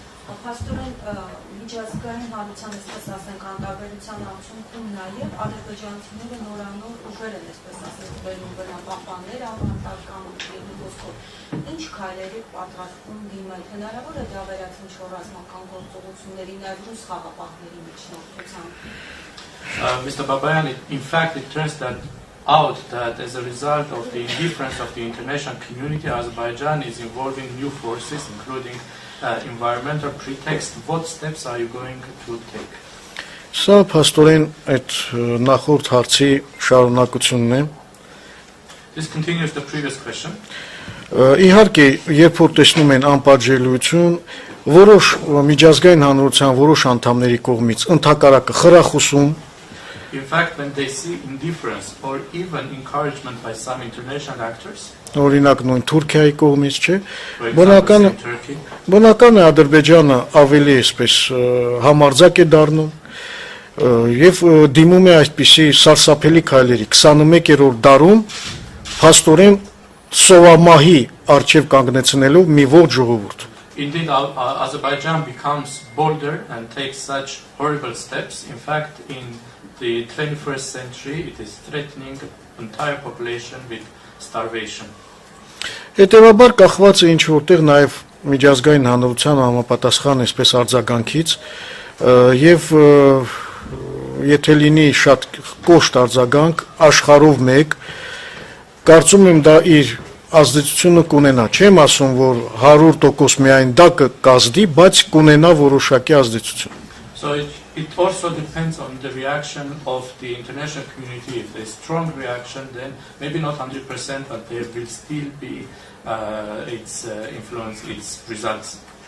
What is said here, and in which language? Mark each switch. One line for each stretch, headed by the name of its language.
Armenian: Պաստորեն միջազգային հանրության այսպես ասենք անդրադառնության արդյունքում նաև ադրբեջանցիները նորանոր ուժեր են այսպես ասենք բերում բնապահպաններ ավանդական ոսկոր. Ինչ քայլերի պատրաստվում դիմել, հնարավոր է դա վերածել ռազմական գործողությունների նաև ռուս խաղապահների միջնորդությամբ.
English: Mr. Babayan, in fact, it turns out that as a result of the indifference of the international community, Azerbaijan is involving new forces, including environmental pretext, what steps are you going to take?
Armenian: Սա փաստորեն այդ նախորդ հարցի շարունակությունն է։
English: This continues the previous question.
Armenian: Իհարկե, երբ որ տեսնում են անպատժելիություն, որոշ միջազգային հանրության որոշ անդամների կողմից ընդհակառակը խրախուսում,
English: In fact, when they see indifference or even encouragement by some international actors,
Armenian: օրինակ նույն Թուրքիայի կողմից չէ,
English: for example, in Turkey,
Armenian: բնական է Ադրբեջանը ավելի այսպես համարձակ է դառնում եւ դիմում է այսպիսի սարսափելի քայլերի 21-րդ դարում փաստորեն սովամահի արչեւ կանգնեցնելով մի ողջ ժողովուրդ։
English: Indeed, Azerbaijan becomes bolder and takes such horrible steps. In fact, in the 21st century, it is threatening the entire population with starvation.
Armenian: Հետևաբար կախված է ինչ որտեղ նաև միջազգային հանրության համապատասխան այսպես արձագանքից եւ եթե լինի շատ կոշտ արձագանք աշխարհով մեկ կարծում եմ դա իր ազդեցությունը կունենա չեմ ասում որ 100% միայն դա կազդի բայց կունենա որոշակի ազդեցություն
English: So it also depends on the reaction of the international community. If there's strong reaction, then maybe not 100%, but there will still be its influence, its results.